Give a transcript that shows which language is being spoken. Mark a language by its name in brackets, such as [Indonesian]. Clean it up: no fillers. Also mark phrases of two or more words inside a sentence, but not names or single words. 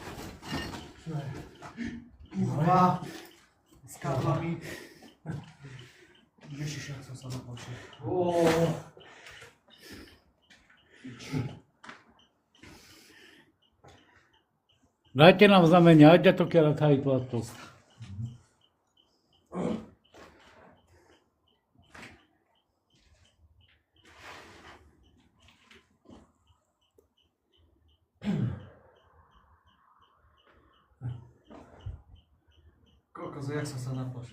[Slovak] Kurva. S káblami. Ježiš, jak som sa napočil. Dajte nám znamenie, [Hungarian] adjatok jelet, ha itt vagytok. [Slovak] Koľko, jak som sa napočil.